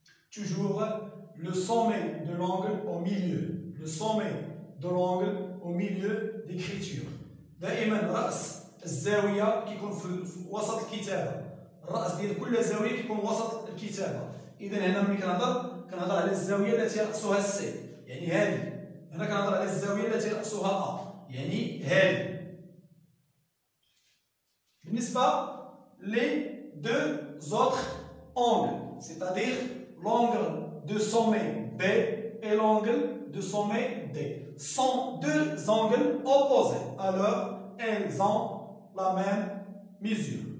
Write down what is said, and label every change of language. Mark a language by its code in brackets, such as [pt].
[fr] Toujours le sommet de l'angle au milieu. Le sommet de l'angle au milieu d'écriture. [ar] دائما رأس الزاوية كيكون في وسط الكتابة. الرأس ديال كل زاوية كيكون وسط الكتابة. إذا هنا ملي كنهضر على الزاوية التي رأسها سي، يعني هذه. هنا كنهضر على الزاوية التي رأسها أ، يعني هذه. بالنسبة [fr] les deux autres angles, c'est-à-dire l'angle de sommet B et l'angle de sommet D, sont deux angles opposés. Alors, elles ont la même mesure.